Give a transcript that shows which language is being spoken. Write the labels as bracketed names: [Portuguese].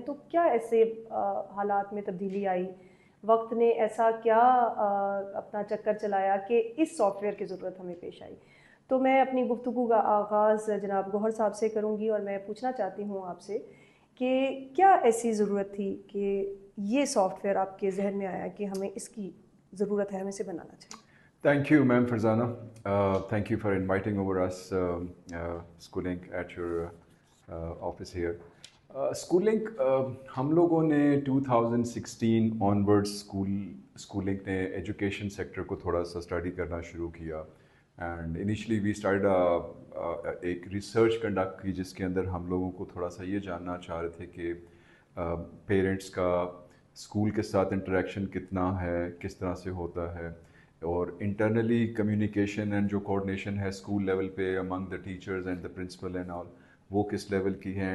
[Urdu] تو کیا ایسے حالات میں تبدیلی آئی، وقت نے ایسا کیا اپنا چکر چلایا کہ اس سافٹ ویئر کی ضرورت ہمیں پیش آئی. تو میں اپنی گفتگو کا آغاز جناب گوہر صاحب سے کروں گی، اور میں پوچھنا چاہتی ہوں آپ سے کہ کیا ایسی ضرورت تھی کہ یہ سافٹ ویئر آپ کے ذہن میں آیا کہ ہمیں اس کی ضرورت ہے، ہمیں اسے بنانا چاہیے. [English] Thank you, ma'am Farzana. Thank you for inviting over us, Schooling, at your office here. [Urdu] Schooling, ہم لوگوں نے 2016 onwards Schooling نے ایجوکیشن سیکٹر کو تھوڑا سا اسٹڈی کرنا شروع کیا. [English] and initially we start [Urdu] ایک ریسرچ کنڈکٹ کی جس کے اندر ہم لوگوں کو تھوڑا سا یہ جاننا چاہ رہے تھے کہ پیرنٹس کا اسکول کے ساتھ انٹریکشن کتنا ہے، کس طرح سے ہوتا ہے، اور انٹرنلی کمیونیکیشن اینڈ جو کوآرڈینیشن ہے اسکول لیول پہ [English] among the teachers and the principal and all, [Urdu] وہ کس لیول کی ہے.